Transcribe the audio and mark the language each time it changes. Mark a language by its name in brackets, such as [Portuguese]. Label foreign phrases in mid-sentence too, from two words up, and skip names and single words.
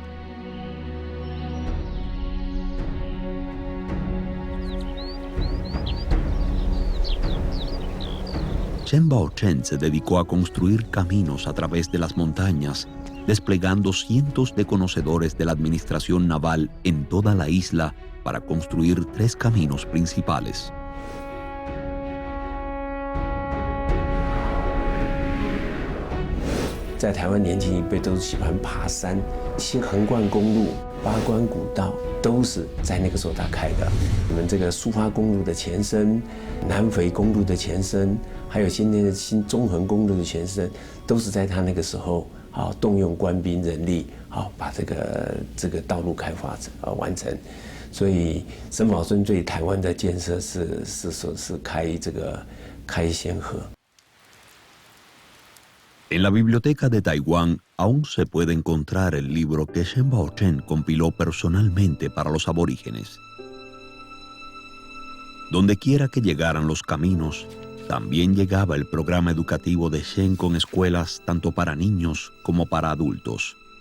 [Spanish] Shen Baochen se dedicó a construir caminos a través de las montañas, desplegando cientos de conocedores de la administración naval en toda la isla para construir 3 caminos principales. [Chinese] 在台湾年轻一辈都是喜欢爬山，新横贯公路、八关古道都是在那个时候他开的。你们这个苏花公路的前身、南回公路的前身，还有今天的新中横公路的前身，都是在他那个时候动用官兵人力把这个道路开发完成。所以沈葆桢对台湾的建设是开先河。 [Spanish] En la Biblioteca de Taiwán aún se puede encontrar el libro que Shen Bao-chen compiló personalmente para los aborígenes. Donde quiera que llegaran los caminos, también llegaba el programa educativo de Shen con escuelas tanto para niños como para adultos.